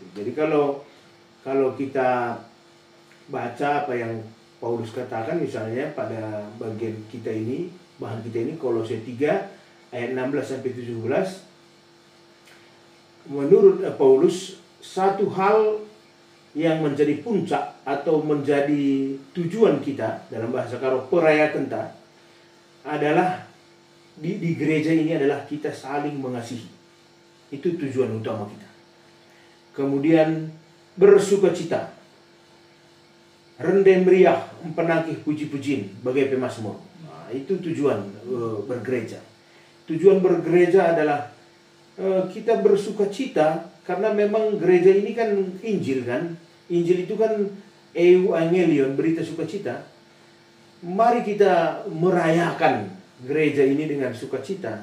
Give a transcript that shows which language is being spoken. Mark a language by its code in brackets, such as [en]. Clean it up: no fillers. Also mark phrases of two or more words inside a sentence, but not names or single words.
[id] Jadi kalau kita baca apa yang Paulus katakan misalnya pada bagian kita ini, bahan kita ini, Kolose 3 ayat 16 sampai 17, menurut Paulus satu hal yang menjadi puncak atau menjadi tujuan kita dalam bahasa Karo [btx] peraya kenta [id] adalah di gereja ini adalah kita saling mengasihi. Itu tujuan utama kita. Kemudian bersukacita, [btx] rendem meriah, penangkih puji-pujian bagai pemazmur. [id] Nah, itu tujuan bergereja. Tujuan bergereja adalah kita bersukacita karena memang gereja ini kan Injil kan. Injil itu kan Evangelion, berita sukacita. Mari kita merayakan gereja ini dengan sukacita.